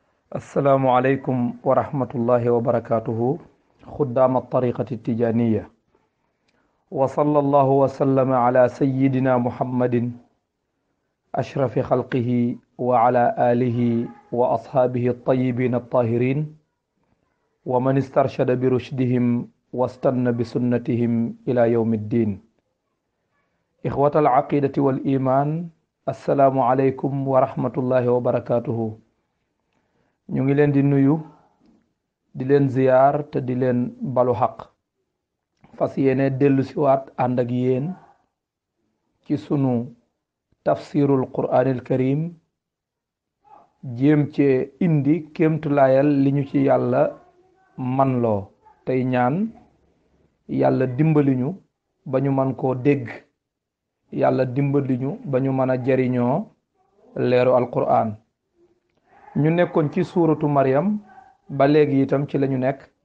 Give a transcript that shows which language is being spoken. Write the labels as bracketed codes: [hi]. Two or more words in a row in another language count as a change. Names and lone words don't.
[ar] السلام عليكم ورحمة الله وبركاته خدام الطريقة التجانية وصلى الله وسلم على سيدنا محمد أشرف خلقه وعلى آله وأصحابه الطيبين الطاهرين ومن استرشد برشدهم واستنى بسنتهم إلى يوم الدين إخوة العقيدة والإيمان السلام عليكم ورحمة الله وبركاته [wo] ñu ngi leen di nuyu di leen ziyaar te di leen balu xaq fas yéene dellu siwaat ànd ak yéen ci sunu [ar] تفسير القرآن الكريم [wo] jéem cee indi kéemtulaayal li ñu ci yàlla man loo tey ñaan yàlla dimbali ñu ba ñu man koo dégg yàlla dimbali ñu ba ñu mën a jariñoo leeru alquraan ñu nekkoon ci suuratu Maryam ba léegi itam ci lañu nekk